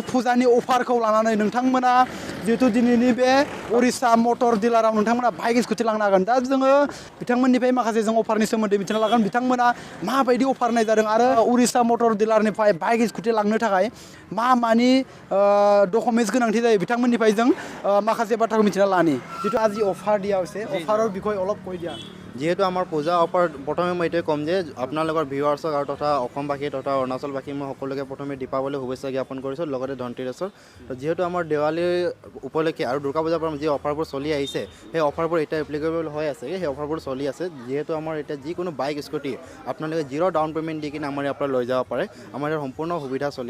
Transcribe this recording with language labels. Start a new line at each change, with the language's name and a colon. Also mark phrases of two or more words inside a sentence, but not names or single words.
Bodo: फुजानि अफारखौ लानानै नोंथांमोना जितु दिनैनि बे उरिसा मटर डिलाराव नोंथांमोना
English: bike scooty
Bodo: लांनो हागोन दा जोङो बिथांमोननिफ्राय माखासे जों अफारनि सोमोन्दै मिथिना लागोन बिथांमोना माबायदि अफार होनाय जादों आरो उरिसा मटर डिलारनिफ्राय
English: bike scooty
Bodo: लांनो थाखाय मानि डकुमेन्ट्स गोनांथि जायो बिथांमोननिफ्राय जों माखासे बाथ्राखौ मिथिना लानि जितु
Assamese: আজি অফাৰ দিয়া হৈছে অফাৰৰ বিষয়ে অলপ কৈ দিয়া যিহেতু আমাৰ পূজা অফাৰ প্ৰথমে মই এইটোৱে ক'ম যে আপোনালোকৰ ভিউৱাৰ্ছক আৰু তথা অসমবাসী তথা অৰুণাচলবাসী মই সকলোকে প্ৰথমে দীপাৱলীৰ শুভেচ্ছা জ্ঞাপন কৰিছোঁ লগতে ধনতেৰছৰ যিহেতু আমাৰ দেৱালীৰ উপলক্ষে আৰু দুৰ্গা পূজাৰ পৰা যি অফাৰবোৰ চলি আহিছে সেই অফাৰবোৰ এতিয়া এপ্লিকেবল হৈ আছে সেই অফাৰবোৰ চলি আছে যিহেতু আমাৰ এতিয়া যিকোনো বাইক স্কুটি আপোনালোকে
English: zero down payment
Assamese: দি কিনে আমাৰ ইয়াৰ পৰা লৈ যাব পাৰে আমাৰ ইয়াৰ সম্পূৰ্ণ সুবিধা চলি